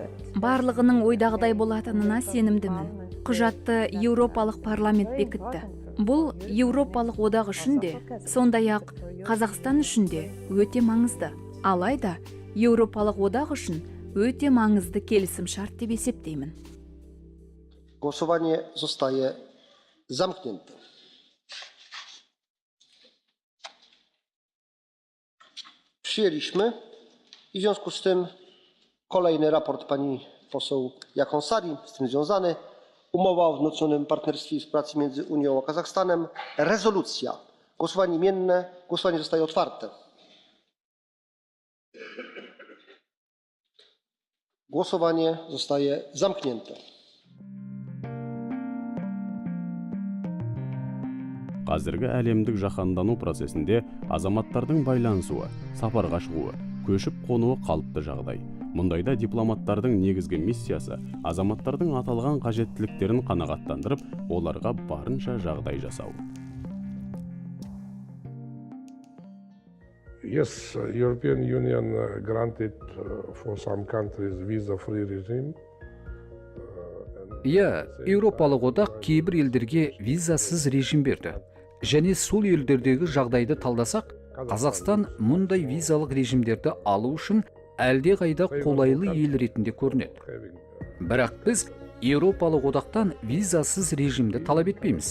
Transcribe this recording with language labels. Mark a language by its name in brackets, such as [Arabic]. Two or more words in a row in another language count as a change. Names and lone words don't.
[Kazakh] Барлығының ойдағыдай болатынына сенімдімін. Құжатты Еуропалық парламент бекітті. бұл Еуропалық одақ үшін де, сондай ақ Қазақстан үшін де өте маңызды. Алайда Еуропалық одақ үшін өте маңызды келісім шарт деп есептеймін. [Polish] Głosowanie zostaje zamknięte. Przyjęliśmy i w związku z tym kolejny raport pani poseł Jaakonsaari, z tym związany, umowa o wzmocnionym partnerstwie i współpracy między Unią a Kazachstanem, rezolucja. Głosowanie imienne, głosowanie zostaje otwarte. Głosowanie zostaje zamknięte. [Kazakh] Қазіргі әлемдік жаһандану процесінде азаматтардың байланысуы, сапарға шығуы, көшіп қонуы қалыпты жағдай. Мұндайда дипломаттардың негізгі миссиясы азаматтардың аталған қажеттіліктерін қанағаттандырып, оларға барынша жағдай жасау. [English] Yes, European Union granted for some countries visa-free regime. [Kazakh] Иә, Еуропалық одақ кейбір елдерге визасыз режим берді. Және сол елдердегі жағдайды талдасақ, Қазақстан мұндай визалық режимдерді алу үшін әлде қайда қолайлы ел ретінде көрінеді. Бірақ біз Еуропалық одақтан визасыз режимді талап етпейміз.